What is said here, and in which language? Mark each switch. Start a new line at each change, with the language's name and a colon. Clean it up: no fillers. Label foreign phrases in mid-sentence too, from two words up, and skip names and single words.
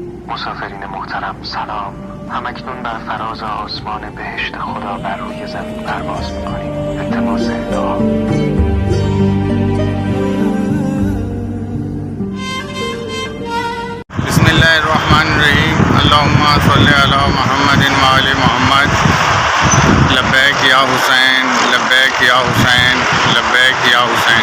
Persian: مسافرین محترم سلام. همکنون بر فراز آسمان بهشت خدا بر روی زمین پرواز میکنیم. التماس دعا.
Arabic: بسم اللہ الرحمن الرحیم. اللہم صلی علی محمد و آل محمد. لبیک یا حسین، لبیک یا حسین، لبیک یا حسین.